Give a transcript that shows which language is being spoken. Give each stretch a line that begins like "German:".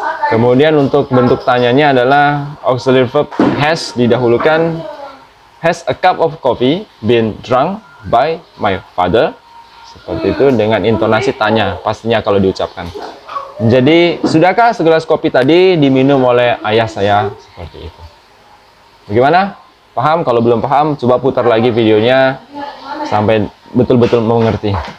Indonesian: Kemudian untuk bentuk tanyanya adalah auxiliary verb has didahulukan.
English: Has a cup of coffee been drunk by my father?
Indonesian: Seperti itu dengan intonasi tanya pastinya kalau diucapkan. Jadi, sudahkah segelas kopi tadi diminum oleh ayah saya? Seperti itu. Bagaimana? Paham? Kalau belum paham, coba putar lagi videonya sampai betul-betul mengerti.